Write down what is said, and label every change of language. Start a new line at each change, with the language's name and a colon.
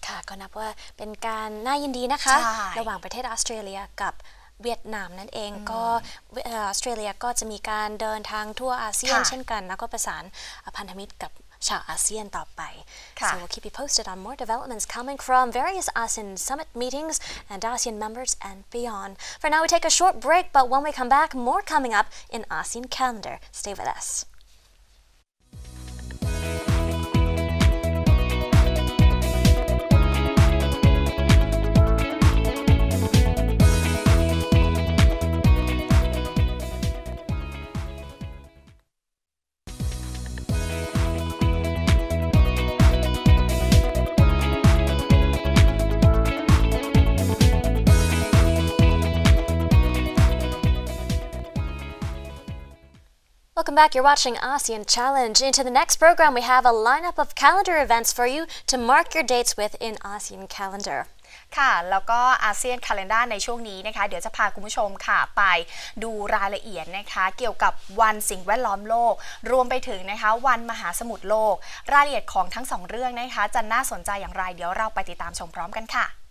Thai: ก็นับว่าเป็นการน่ายินดีนะคะระหว่างประเทศออสเตรเลียกับเวียดนามนั่นเองก็ออสเตรเลียก็จะมีการเดินทางทั่วอาเซียนเช่นกันแล้วก็ประสานพันธมิตรกับชาวอาเซียนต่อไป
English: So we'll keep you posted on more developments coming from various ASEAN summit meetings and ASEAN members and beyond. For now, we take a short break, but when we come back, more coming up in ASEAN calendar. Stay with us. Welcome back. You're watching ASEAN Challenge. Into the next program, we have a lineup of calendar events for you to mark your dates with in ASEAN calendar.
Thai: ค่ะแล้วก็อาเซียนคาเลนดาร์ในช่วงนี้นะคะเดี๋ยวจะพาคุณผู้ชมค่ะไปดูรายละเอียดนะคะเกี่ยวกับวันสิ่งแวดล้อมโลกรวมไปถึงนะคะวันมหาสมุทรโลกรายละเอียดของทั้ง2เรื่องนะคะจะน่าสนใจอย่างไรเดี๋ยวเราไปติดตามชมพร้อมกันค่ะ